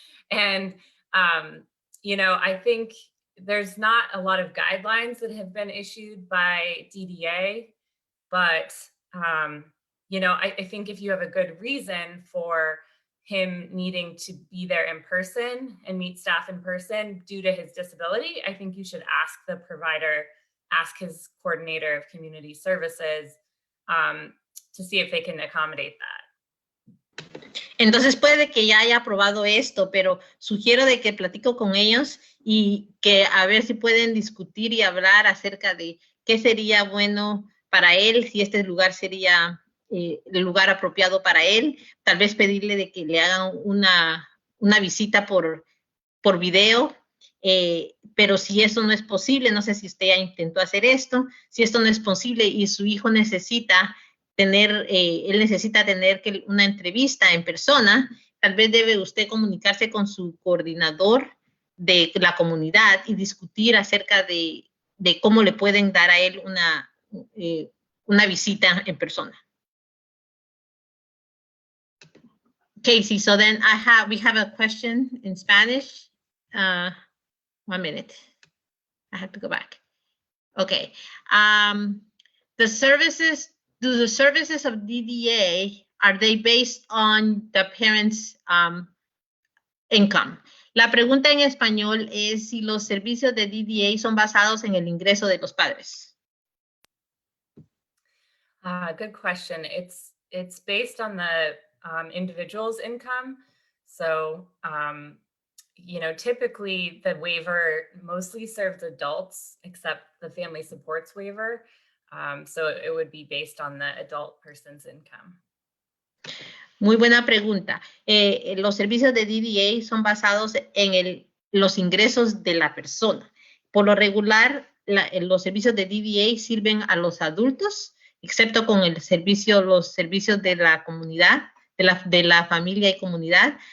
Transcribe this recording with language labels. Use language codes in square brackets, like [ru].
[en] And, I think there's not a lot of guidelines that have been issued by DDA, but, I think if you have a good reason for him needing to be there in person and meet staff in person due to his disability, I think you should ask the provider, ask his coordinator of community services, to see if they can accommodate that. [es] Entonces puede que ya haya aprobado esto, pero sugiero de que platico con ellos y que a ver si pueden discutir y hablar acerca de qué sería bueno para él, si este lugar sería el lugar apropiado para él, tal vez pedirle de que le hagan una visita por video, pero si eso no es posible, no sé si usted ya intentó hacer esto, si esto no es posible y su hijo necesita él necesita tener una entrevista en persona, tal vez debe usted comunicarse con su coordinador de la comunidad y discutir acerca de cómo le pueden dar a él una visita en persona. [en] Casey, so then we have a question in Spanish. 1 minute. I have to go back. Okay. Do the services of DDA, are they based on the parents' income? [es] La pregunta en español es si los servicios de DDA son basados en el ingreso de los padres. [en] Good question. It's based on the individual's income. So, you know, typically the waiver mostly serves adults, except the family supports waiver. So it would be based on the adult person's income. [es] Muy buena pregunta. Los servicios de DDA son basados en los ingresos de la persona. Por lo regular, los servicios de DDA sirven a los adultos, excepto con los servicios de la comunidad, de la familia y comunidad.